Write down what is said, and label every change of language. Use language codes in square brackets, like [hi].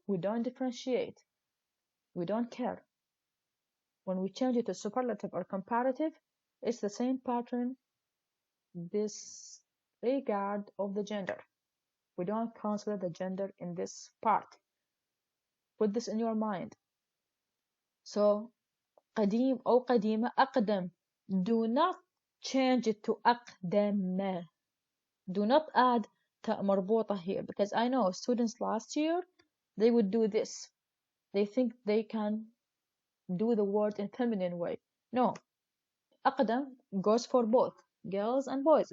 [en] We don't differentiate. We don't care. When we change it to superlative or comparative, it's the same pattern disregard of the gender. We don't consider the gender in this part. Put this in your mind. [ar] So قديم أو قديمة أقدم. [en] Do not change it to أقدم. Do not add تاء مربوطة here because I know students last year they would do this. They think they can do the word in feminine way. No. أقدم goes for both girls and boys.